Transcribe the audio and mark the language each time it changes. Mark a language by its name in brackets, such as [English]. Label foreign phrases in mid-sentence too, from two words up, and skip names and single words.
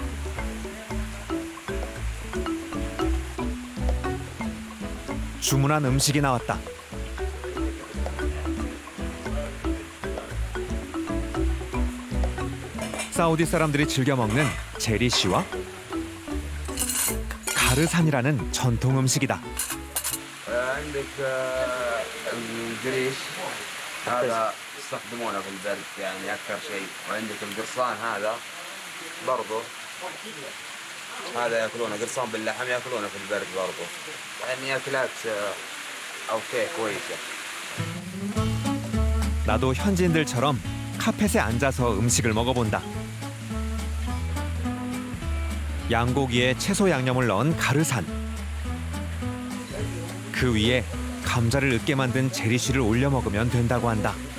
[Korean] 주문한 음식이 나왔다. 사우디 사람들이 즐겨 먹는 제리쉬와 가르산이라는 전통 음식이다. [Arabic] عندك القريش هذا يستخدمونه في البرد يعني أكثر شيء. وعندك القرصان هذا برضه هذا ياكلونه قرصان باللحم ياكلونه في البرد برضه. يعني أكلات أوكي كويسة. [Korean] 나도 현지인들처럼 카펫에 앉아서 음식을 먹어본다. 양고기에 채소 양념을 넣은 가르산. 그 위에 감자를 으깨 만든 제리쉬를 올려 먹으면 된다고 한다.